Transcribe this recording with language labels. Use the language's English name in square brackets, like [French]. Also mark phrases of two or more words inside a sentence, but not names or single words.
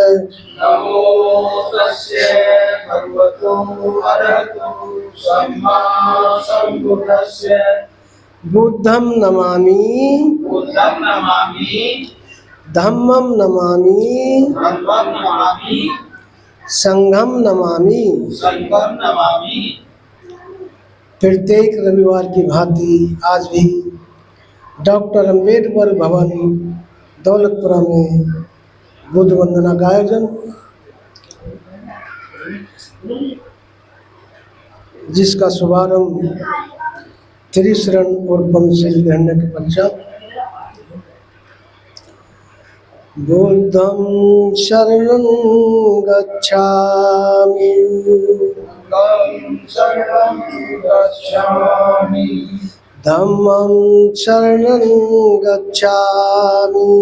[Pali] नमो तस्से भगवतो अरहतो सम्मा संबुद्धस्से। बुद्धं नमामि, बुद्धं नमामि, धम्मं नमामि, धम्मं नमामि, संघं नमामि। संघं नमामि। [Hindi] प्रत्येक रविवार की भांति आज भी डॉक्टर अम्बेडकर भवन दौलतपुरा में बुद्ध वंदना का आयोजन, जिसका शुभारंभ त्रिशरण और पंचशील ग्रहण के पश्चात [Pali] बुद्धं शरणं गच्छामि, बुद्धं शरणं गच्छामि, धम्मं शरणं गच्छामि,